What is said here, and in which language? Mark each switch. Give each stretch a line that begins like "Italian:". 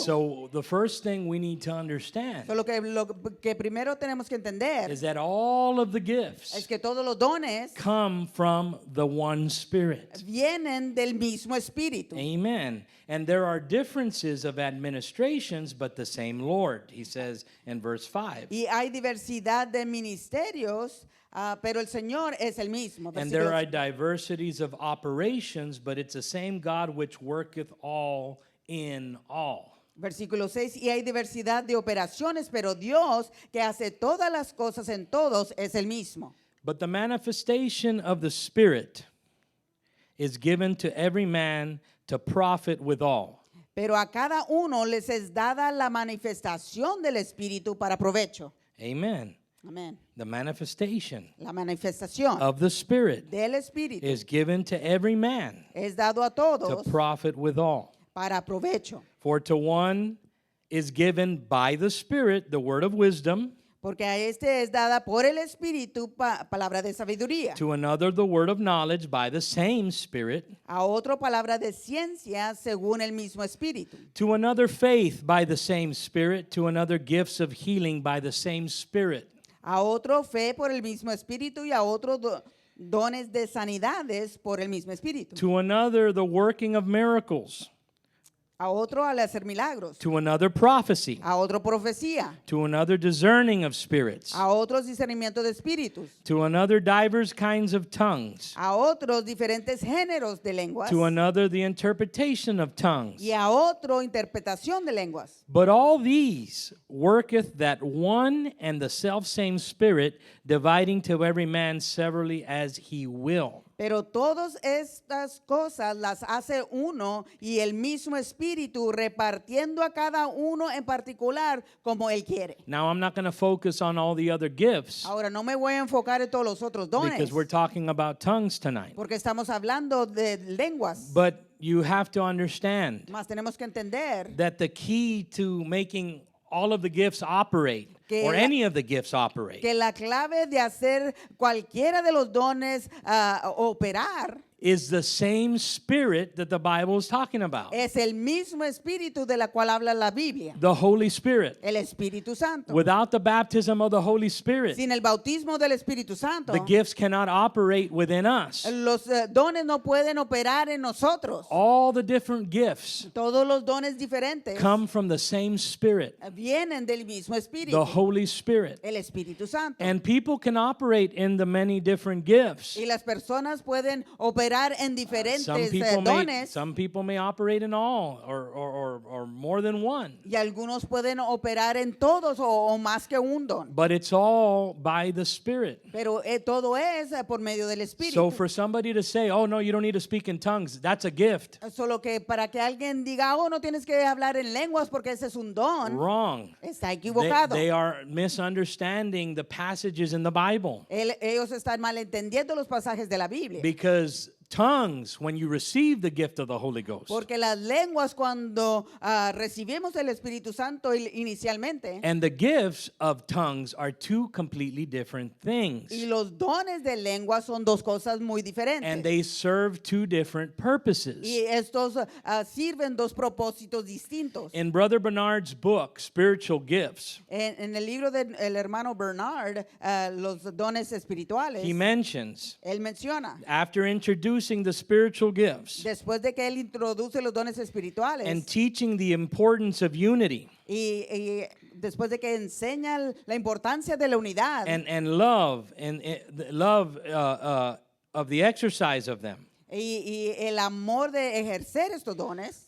English: So the first thing we need to understand
Spanish: So, lo que primero tenemos que entender
English: is that all of the
Spanish: es
English: gifts
Spanish: que todos los dones
English: come from the one Spirit.
Spanish: vienen del mismo Espíritu.
English: Amen. And there are differences of administrations, but the same Lord, he says in verse 5.
Spanish: Y hay diversidad de ministerios, pero el Señor es el mismo.
English: And there
Spanish: Versículo
English: are diversities of operations, but it's the same God which worketh all in all.
Spanish: Versículo 6, y hay diversidad de operaciones, pero Dios que hace todas las cosas en todos es el mismo.
English: But the manifestation of the Spirit is given to every man to profit withal.
Spanish: Pero a cada uno les es dada la manifestación del Espíritu para provecho.
English: Amen.
Spanish: Amén.
English: The manifestation
Spanish: La manifestación
English: of the Spirit
Spanish: del Espíritu
English: is given to every man
Spanish: es dado a
English: to
Spanish: todos
English: profit withal.
Spanish: para provecho.
English: For to one is given by the Spirit the word of wisdom,
Spanish: Porque a este es dada por el Espíritu palabra de sabiduría.
English: to another the word of knowledge by the same Spirit,
Spanish: A otro palabra de ciencia según el mismo Espíritu.
English: to another faith by the same Spirit, to another gifts of healing by the same Spirit,
Spanish: A otro fe por el mismo Espíritu y a otro dones de sanidades por el mismo Espíritu.
English: to another the working of miracles,
Spanish: A otro al hacer milagros.
English: to another prophecy,
Spanish: A otro profecía.
English: to another discerning of spirits,
Spanish: A otros discernimiento de espíritus.
English: to another divers kinds of tongues,
Spanish: A otros diferentes géneros de lenguas.
English: to another the interpretation of tongues.
Spanish: Y a otro interpretación de lenguas.
English: But all these worketh that one and the selfsame Spirit, dividing to every man severally as he will.
Spanish: Pero todas estas cosas las hace uno y el mismo Espíritu repartiendo a cada uno en particular como Él quiere.
English: Now, I'm not going to focus on all the other gifts
Spanish: Ahora no me voy a enfocar en todos los otros dones
English: because we're talking about tongues tonight.
Spanish: porque estamos hablando de lenguas.
English: But you have to understand
Spanish: Más tenemos que entender
English: that the key to making all of the gifts operate,
Spanish: Que
English: or
Spanish: la-
English: any of the gifts operate,
Spanish: que la clave de hacer cualquiera de los dones operar
English: is the same Spirit that the Bible is talking about.
Spanish: es el mismo Espíritu de la cual habla la Biblia,
English: The Holy Spirit.
Spanish: el Espíritu Santo.
English: Without the baptism of the Holy Spirit,
Spanish: Sin el bautismo del Espíritu Santo,
English: the gifts cannot operate within us.
Spanish: los dones no pueden operar en nosotros.
English: All the different gifts
Spanish: Todos los dones diferentes
English: come from the same Spirit,
Spanish: vienen del mismo Espíritu,
English: the Holy Spirit.
Spanish: el Espíritu Santo.
English: And people can operate in the many different gifts,
Spanish: Y las personas pueden operar operar en diferentes dones.
English: some people may operate in all or more than one.
Spanish: Y algunos pueden operar en todos o más que un don.
English: But it's all by the Spirit.
Spanish: Pero todo es por medio del Espíritu.
English: So for somebody to say, oh no, you don't need to speak in tongues, that's a gift.
Spanish: Solo que para que alguien diga, oh, no tienes que hablar en lenguas porque ese es un don,
English: Wrong.
Spanish: está equivocado.
English: They are misunderstanding the passages in the Bible.
Spanish: Ellos están malentendiendo los pasajes de la Biblia.
English: Because tongues, when you receive the gift of the Holy Ghost,
Spanish: Porque las lenguas cuando recibimos el Espíritu Santo inicialmente,
English: and the gifts of tongues are two completely different things.
Spanish: y los dones de lengua son dos cosas muy diferentes.
English: And they serve two different purposes.
Spanish: Y estos sirven dos propósitos distintos.
English: In Brother Bernard's book, Spiritual Gifts,
Spanish: En el libro del hermano Bernard, los dones espirituales,
English: he mentions,
Spanish: él menciona,
English: after introducing the spiritual gifts
Spanish: después de que él introduce los dones espirituales
English: and teaching the importance of unity
Spanish: y después de que enseña la importancia de la unidad
English: and love the love of the exercise of them.
Spanish: y el amor de ejercer estos dones,